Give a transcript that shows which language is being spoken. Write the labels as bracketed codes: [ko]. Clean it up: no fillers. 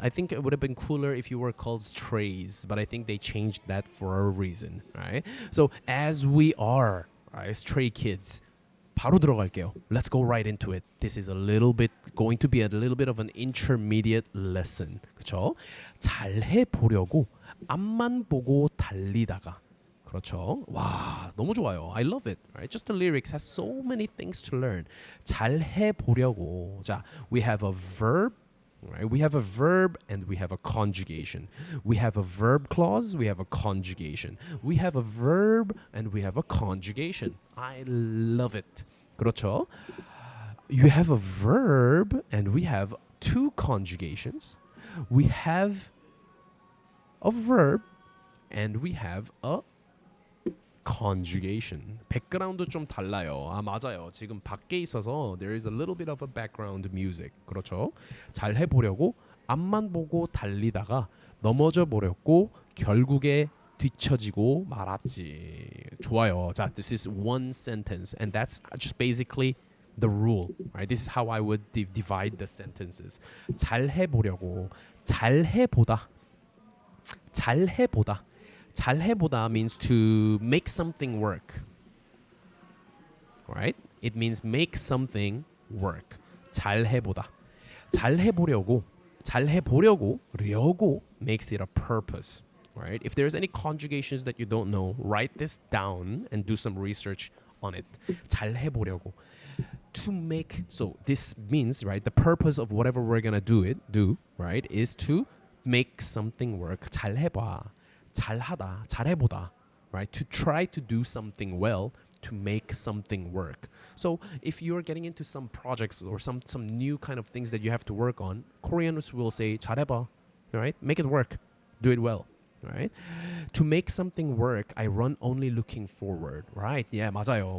[en] I think it would have been cooler if you were called Strays, but I think they changed that for a reason, right? So As We Are, right? Stray Kids. [ko] 바로 들어갈게요. [en] Let's go right into it. This is going to be a little bit of an intermediate lesson. [ko] 그렇죠? 잘해 보려고 앞만 보고 달리다가 그렇죠? 와, 너무 좋아요. [en] I love it. Right? Just the lyrics has so many things to learn. [ko] 잘해 보려고. 자, [en] we have a verb. Right? We have a verb and we have a conjugation. We have a verb clause, we have a conjugation. We have a verb and we have a conjugation. I love it. [ko] 그렇죠? [en] You have a verb and we have two conjugations. We have a verb and we have a conjugation. [ko] 백그라운드 좀 달라요. 맞아요. 지금 밖에 있어서 [en] there is a little bit of a background music. [ko] 그렇죠? 잘 해보려고 앞만 보고 달리다가 넘어져 버렸고 결국에 뒤처지고 말았지. 좋아요. [en] 자, this is one sentence and that's just basically the rule. Right? This is how I would divide the sentences. [ko] 잘 해보려고 잘 해보다 잘 해보다 잘 해보다 [en] means to make something work. Right? It means make something work. [ko] 잘 해보다. 잘 해보려고. 잘 해보려고. [en] 려고 makes it a purpose. Right? If there's any conjugations that you don't know, write this down and do some research on it. [ko] 잘 해보려고. [en] To make, so this means, right, the purpose of whatever we're gonna do, right, is to make something work. [ko] 잘 해봐. 잘하다, 잘해보다, right? [en] To try to do something well, to make something work. So if you're getting into some projects or some new kind of things that you have to work on, Koreans will say [ko] 잘해봐, [en] right? Make it work, do it well, right? To make something work, I run only looking forward, right? Yeah, [ko] 맞아요.